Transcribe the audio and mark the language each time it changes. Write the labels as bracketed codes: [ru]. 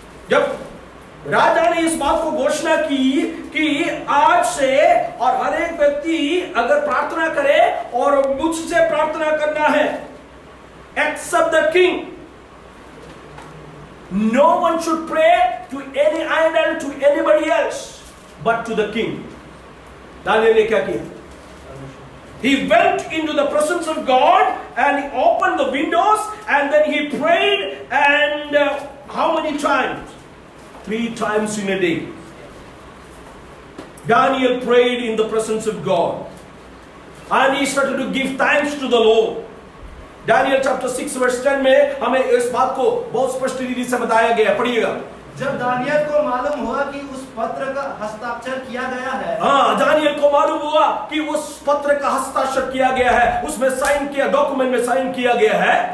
[hi] जब राजा ने इस बात को घोषणा की कि आज से और हर एक व्यक्ति अगर प्रार्थना करे और मुझसे प्रार्थना करना है, [en] Except the king, no one should pray to any idol to anybody else but to the king. [hi] Daniel ने क्या किया? [en] He went into the presence of God and he opened the windows and then he prayed, and how many times? 3 times in a day. Daniel prayed in the presence of God and he started to give thanks to the Lord. Daniel chapter 6 verse 10 [hi] में हमें इस बात को बहुत स्पष्ट रीति से बताया गया। पढ़िएगा। जब दानियल को मालूम हुआ कि उस पत्र का हस्ताक्षर किया गया है, दानियल को मालूम हुआ कि उस पत्र का हस्ताक्षर किया गया है, उसमें साइन किया, डॉक्यूमेंट में साइन किया गया है,